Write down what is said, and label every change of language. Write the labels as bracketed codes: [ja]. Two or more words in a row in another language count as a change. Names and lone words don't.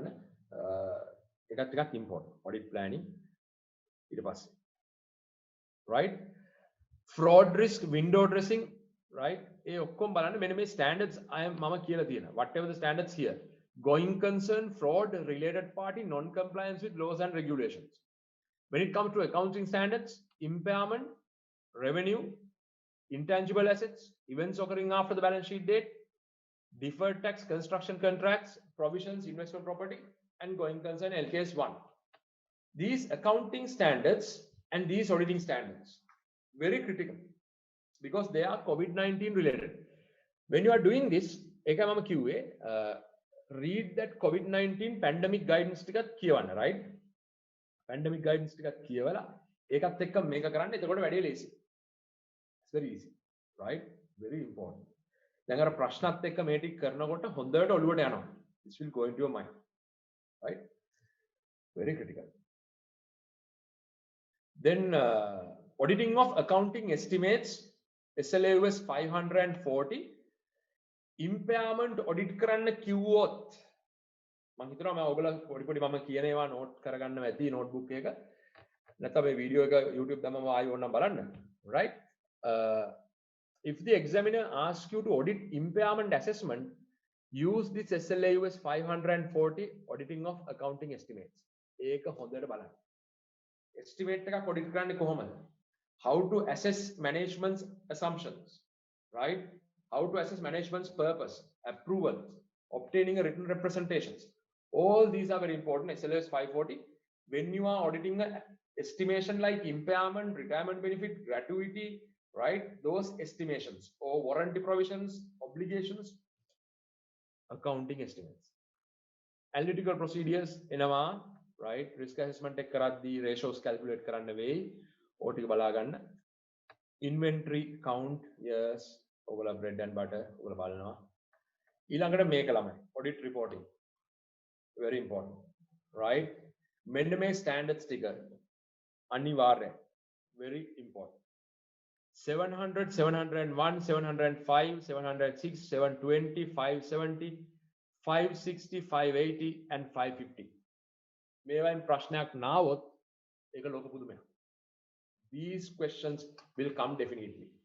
[si] ඒකත් ටිකක් important. [en] Audit planning [si] ඊට පස්සේ. [en] Right? Fraud risk, window dressing, right? [si] ඒ ඔක්කොම බලන්න මෙන්න මේ standards මම කියලා තියෙනවා. [en] Whatever the standards here. Going concern, fraud, related party, non-compliance with laws and regulations. When it comes to accounting standards, impairment, revenue, intangible assets, events occurring after the balance sheet date, deferred tax, construction contracts, provisions, investment property, and going concern LKS 1. These accounting standards and these auditing standards, very critical because they are COVID-19 related. When you are doing this, [si] එකම මම කිව්වේ [en] read that COVID-19 pandemic guidance [si] ටිකක් කියවන්න, [en] right? Pandemic guidance [si] ටිකක් කියවලා ඒකත් එක්ක මේක කරන්න. එතකොට වැඩේ ලේසි. [en] It's very easy, right? Very important. [si] දැන් අර ප්‍රශ්නත් එක්ක මේ ටික කරනකොට හොඳට ඔළුවට යනවා. [en] This will go into your mind, right? Very critical. Then auditing of accounting estimates, SLA US 540. Impairment audit [si] කරන්න කිව්වොත් මම හිතනවා මම ඔයගොල්ලෝ පොඩි මම කියන ඒවා නෝට් කරගන්න ඇති නෝට්බුක් එක නැත්නම් මේ වීඩියෝ එක YouTube දැම්මම ආයෙ ඕනනම් බලන්න, [en] right? If the examiner asks you to audit impairment assessment, use this SLA US 540 auditing of accounting estimates. [si] ඒක හොඳට බලන්න. Estimate එකක් audit කරන්නේ කොහොමද? [en] How to assess management's assumptions, right? How to assess management's purpose, approvals, obtaining a written representations. All these are very important. SLAs 540. When you are auditing an estimation like impairment, retirement benefit, gratuity, right? Those estimations or warranty provisions, obligations, accounting estimates. Analytical procedures එනවා, right? [si] Risk assessment එක කරද්දී [en] ratios calculate [si] කරන්න වෙයි. ඕටික බලා ගන්න. [en] Inventory count, yes. [si] ඔයගොල්ලෝ [en] bread and butter [si] ඔයගොල්ලෝ බලනවා. ඊළඟට මේක ළමයි [en] audit reporting, very important, right? [si] මෙන්න මේ standards ටික අනිවාර්යයි, [en] very important. 700, 701, 705, 706, 720, 570, 560, 580 and 550. [si] මේවයින් ප්‍රශ්නයක් නාවොත් ඒක ලෝක පුදුමයක්. [en] These questions will come definitely.